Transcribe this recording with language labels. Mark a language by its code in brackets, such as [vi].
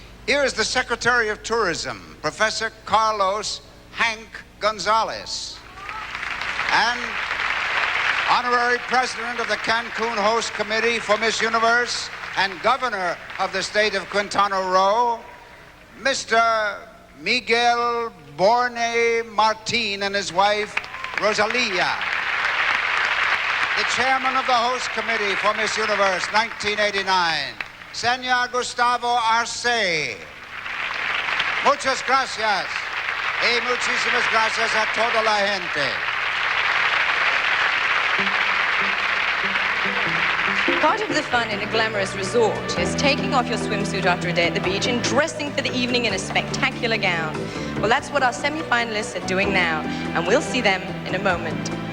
[en] Here is the Secretary of Tourism, Professor Carlos Hank Gonzalez, and Honorary President of the Cancun Host Committee for Miss Universe and Governor of the state of Quintana Roo, Mr. Miguel Borne Martin and his wife, Rosalia. The Chairman of the Host Committee for Miss Universe 1989, Senor Gustavo Arce. [es] Muchas gracias y muchísimas gracias a toda la gente. [en] Part of the fun in a glamorous resort is taking off your swimsuit after a day at the beach and dressing for the evening in a spectacular gown. Well, that's what our semi-finalists are doing now, and we'll see them in a moment.